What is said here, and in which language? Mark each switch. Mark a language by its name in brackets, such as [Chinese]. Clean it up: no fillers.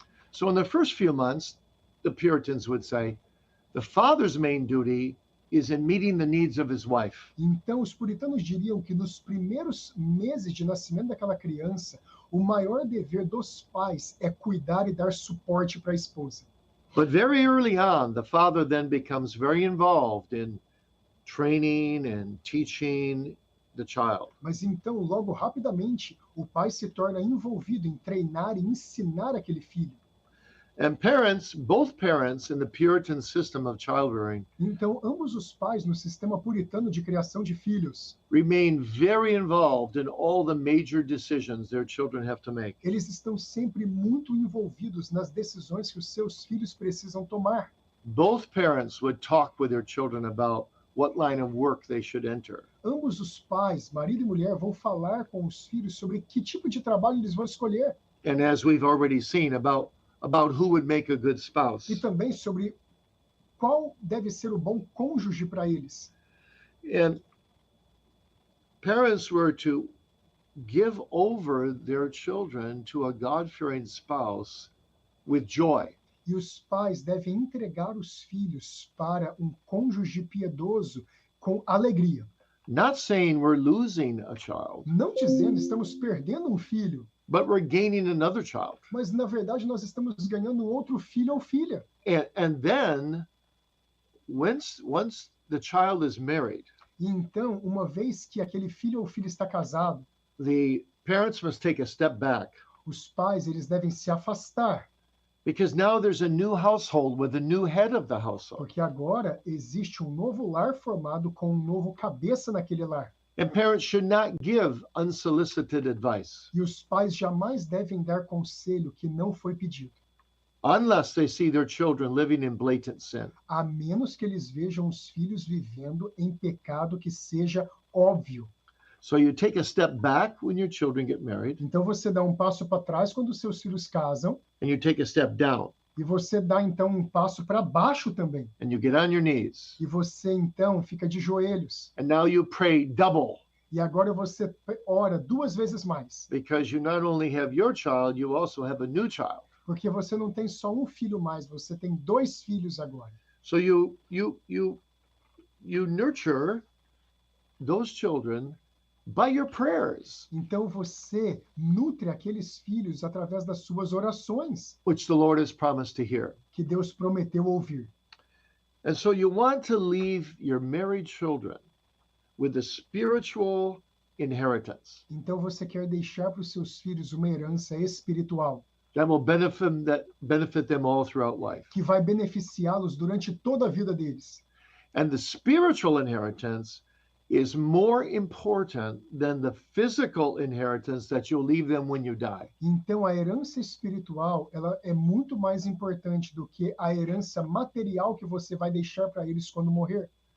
[English] So in the first few months, the Puritans would say, the father's main duty is in meeting the needs of his wife. [Portuguese] Então, os puritanos diriam que nos primeiros meses de nascimento daquela criança, o maior dever dos pais é cuidar e dar suporte para a esposa. [English] But very early on, the father then becomes very involved in training and teaching the child. [Portuguese] Mas então, logo rapidamente, o pai se torna envolvido em treinar e ensinar aquele filho. [English] And parents, both parents in the Puritan system of childbearing, [Portuguese] Então, ambos os pais no sistema puritano de criação de filhos, [English] remain very involved in all the major decisions their children have to make. [Portuguese] eles estão sempre muito envolvidos nas decisões que os seus filhos precisam tomar. [English] Both parents would talk with their children about what line of work they should enter. [Portuguese] Ambos os pais, marido e mulher, vão falar com os filhos sobre que tipo de trabalho eles vão escolher [English] And as we've already seen, about who would make a good spouse. [Portuguese] e também sobre qual deve ser o bom cônjuge para eles. [English] And parents were to give over their children to a God-fearing spouse with joy. [Portuguese] E os pais devem entregar os filhos para um cônjuge piedoso com alegria. [English] Not saying we're losing a child, [Portuguese] Não dizendo estamos perdendo um filho, [English] but we're gaining another child. [Portuguese] mas na verdade nós estamos ganhando outro filho ou filha. [English] And then once the child is married, [Portuguese] E então, uma vez que aquele filho ou filha está casado, [English] the parents must take a step back [Portuguese] os pais eles devem se afastar, [English] because now there's a new household with a new head of the household. [Portuguese] porque agora existe um novo lar formado com um novo cabeça naquele lar. [English] And parents should not give unsolicited advice [Portuguese] E os pais jamais devem dar conselho que não foi pedido, [English] unless they see their children living in blatant sin. [Portuguese] a menos que eles vejam os filhos vivendo em pecado que seja óbvio. [English] So you take a step back when your children get married, [Portuguese] Então você dá um passo para trás quando os seus filhos casam, [English] and you take a step down, [Portuguese] e você dá então um passo para baixo também. [English] and you get on your knees. [Portuguese] E você então fica de joelhos. [English] And now you pray double [Portuguese] E agora você ora 2 vezes mais, [English] because you not only have your child, you also have a new child. [Portuguese] porque você não tem só um filho mais, você tem 2 filhos agora. [English] So you nurture those children by your prayers, [Portuguese] Então você nutre aqueles filhos através das suas orações [English] which the Lord has promised to hear. [Portuguese] que Deus prometeu ouvir. [English] And so you want to leave your married children with a spiritual inheritance [Portuguese] Então você quer deixar para os seus filhos uma herança espiritual [English] that will benefit them all throughout life. [Portuguese] que vai beneficiá-los durante toda a vida deles. [English] And the spiritual inheritance is more important than the physical inheritance that you'll leave them when you die. [Portuguese] Então a herança espiritual, ela é muito mais importante do que a herança material que você vai deixar para eles quando morrer.